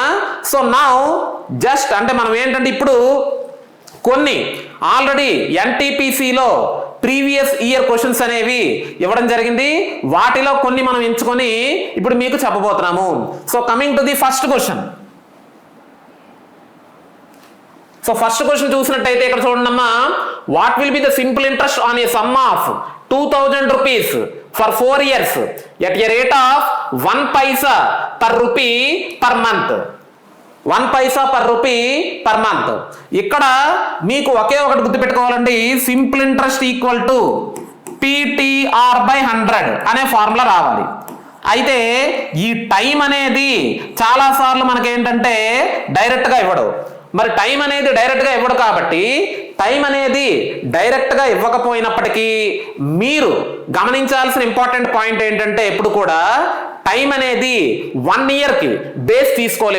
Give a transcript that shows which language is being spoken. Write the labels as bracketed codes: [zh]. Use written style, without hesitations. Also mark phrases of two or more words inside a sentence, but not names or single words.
[en] So now just [te] అంటే మనం ఏంటంటే ఇప్పుడు కొన్ని ఆల్రెడీ ఎన్టీపీసీలో [en] previous year questions [te] అనేవి ఇవ్వడం జరిగింది, వాటిలో కొన్ని మనం ఎంచుకొని ఇప్పుడు మీకు చెప్పబోతున్నాము. [en] So coming to the first question. So first question [te] చూసినట్టయితే ఇక్కడ చూడండమ్మా, [en] What will be the simple interest on a sum of 2000 rupees for 4 years at a rate of 1 paisa per rupee per month. 1 paisa per rupee per month. [te] ఇక్కడ మీకు ఒకే ఒకటి గుర్తుపెట్టుకోవాలండి, [en] simple interest equal to PTR/100 [te] అనే ఫార్ములా రావాలి. అయితే ఈ టైం అనేది చాలా సార్లు మనకేంటంటే డైరెక్ట్ గా ఇవ్వడు. మరి టైం అనేది డైరెక్ట్ గా ఇవ్వడు కాబట్టి టైం అనేది డైరెక్ట్ గా ఇవ్వకపోయినప్పటికీ మీరు గమనించాల్సిన [en] important point [te] ఏంటంటే ఎప్పుడు కూడా టైం అనేది 1 year కి బేస్ తీసుకోవాలి.